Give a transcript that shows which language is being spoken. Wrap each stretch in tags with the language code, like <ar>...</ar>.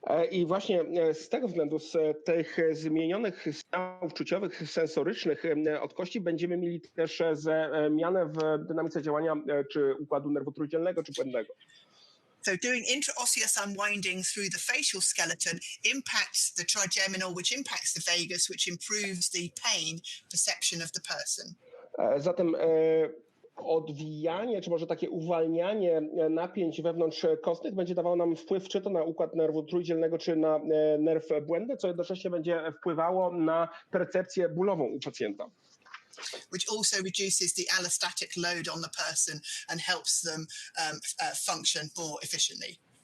<pl>I właśnie z tego względu, z tych zmienionych stawów czuciowych, sensorycznych od kości będziemy mieli też zmianę w dynamice działania czy układu nerwu trójdzielnego, czy błędnego.</pl> <en>So doing intraosseous unwinding through the facial skeleton impacts the trigeminal, which impacts the vagus, which improves the pain perception of the person.</en> <pl>Zatem odwijanie, czy może takie uwalnianie napięć wewnątrzkostnych będzie dawało nam wpływ czy to na układ nerwu trójdzielnego, czy na nerw błędny, co jednocześnie będzie wpływało na percepcję bólową u pacjenta.</pl> <en>Which also reduces the allostatic load on the person and helps them function more efficiently.</en>